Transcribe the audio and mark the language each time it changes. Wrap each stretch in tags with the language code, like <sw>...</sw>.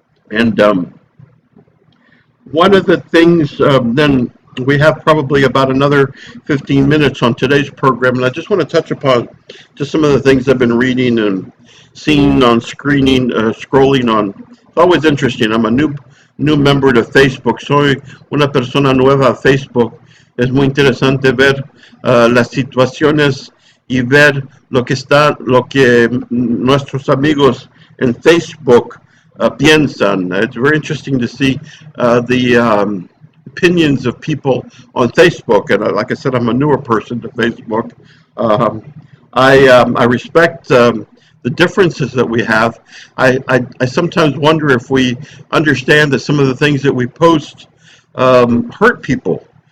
<en>And one of the things, then we have probably about another 15 minutes on today's program, and I just want to touch upon just some of the things I've been reading and seeing on scrolling on. It's always interesting. I'm a new member to Facebook.</en> <es>Soy una persona nueva a Facebook. Es muy interesante ver las situaciones y ver lo que nuestros amigos en Facebook piensan.</es> <en>It's very interesting to see the opinions of people on Facebook. And like I said, I'm a newer person to Facebook. I respect the differences that we have. I sometimes wonder if we understand that some of the things that we post hurt people.</en>